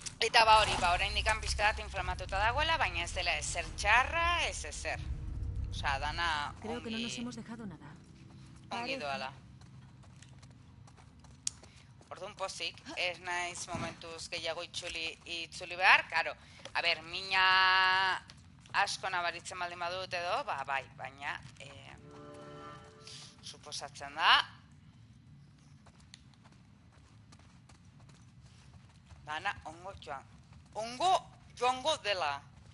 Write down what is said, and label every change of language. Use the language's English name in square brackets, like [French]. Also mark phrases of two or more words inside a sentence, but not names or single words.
[Basque] Eta hori, oraindik pixka bat inflamatuta dagoela, baina ez dela ezer txarra, ez ezer. Osea, dana [Spanish] Creo que no nos hemos dejado nada. [Basque] ongi doala. Orduan pozik, ez naiz momentuz gehiago itzuli behar, karo, a ber, mina asko nabaritzen baldin badut edo, bai, baina suposatzen da dana ongo joango dela.